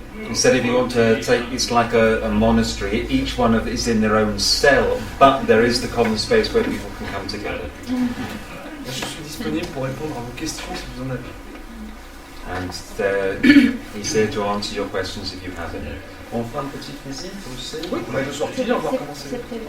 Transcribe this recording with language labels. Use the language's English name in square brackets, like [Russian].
[English] Instead, if you want to take, it's like a monastery. Each one of is in their own cell, but there is the common space where people can come together. [French] Je suis disponible pour répondre à vos questions si vous en avez. [English] And he's here to answer your questions if you have any. [French] On fera une petite visite aussi. Oui, on va sortir, on va voir comment c'est.